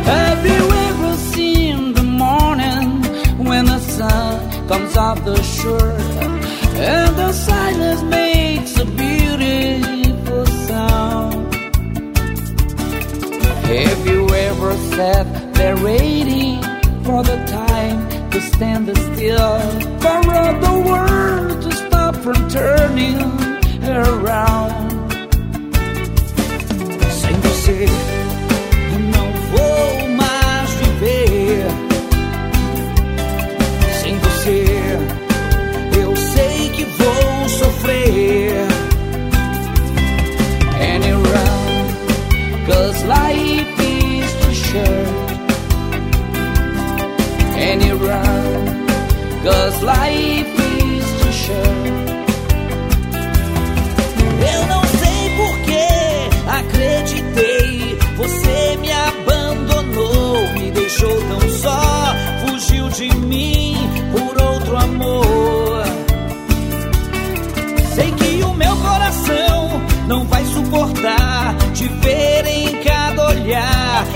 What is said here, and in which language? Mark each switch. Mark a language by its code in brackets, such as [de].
[en] Everywhere I see in the morning, when the sun comes off the shore, and the silence makes a beautiful sound. Have you ever sat there waiting for the time to stand still, for the world to stop from turning around? [pt] Eu não vou mais viver sem você. Eu sei que vou sofrer. [en] And you run, cause life is too short. And you run, cause life is too short. [pt] Eu não sei por que acreditei. Você me abandonou, me deixou tão só, fugiu de mim por outro amor. Sei que o meu coração não vai suportar te ver em cada olhar.